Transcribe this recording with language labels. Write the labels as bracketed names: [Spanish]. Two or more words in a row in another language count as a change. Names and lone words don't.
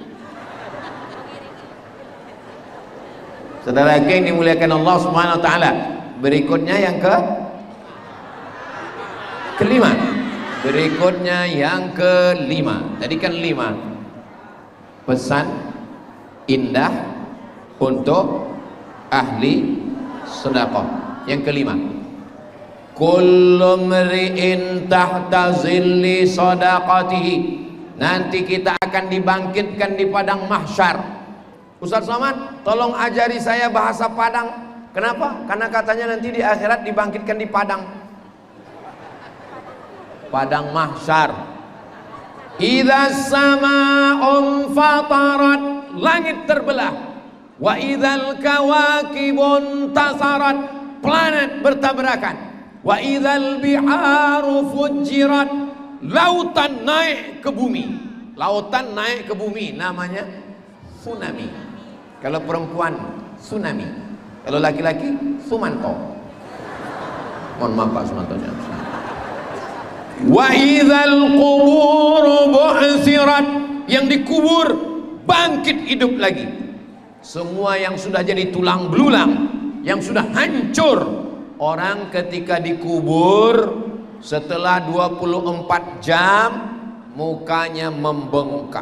[Indonesian] Saudara yang dimuliakan Allah [Arabic] سبحانه وتعالى, [Indonesian] berikutnya yang kelima. Berikutnya yang kelima. Tadi kan 5. Pesan indah untuk ahli sedekah. Yang kelima, [Arabic] كل امرئ تحت ظل صدقته. [Indonesian] Nanti kita akan dibangkitkan di padang mahsyar. Ustaz Somad, tolong ajari saya bahasa Padang. Kenapa? Karena katanya nanti di akhirat dibangkitkan di padang mahsyar. [Arabic] إذا السماء انفطرت, [Indonesian] langit terbelah. [Arabic] وإذا الكواكب انتثرت, [Indonesian] planet bertabrakan. [Arabic] وإذا البحار فجرت, [Indonesian] lautan naik ke bumi. Lautan naik ke bumi namanya tsunami. Kalau perempuan tsunami, kalau laki-laki Sumanto. Mohon maaf Pak Sumantonya. [Arabic] وإذا القبور بعثرت, [Indonesian] yang dikubur bangkit hidup lagi. Semua yang sudah jadi tulang belulang, yang sudah hancur, orang ketika dikubur setelah 24 jam mukanya membengkak.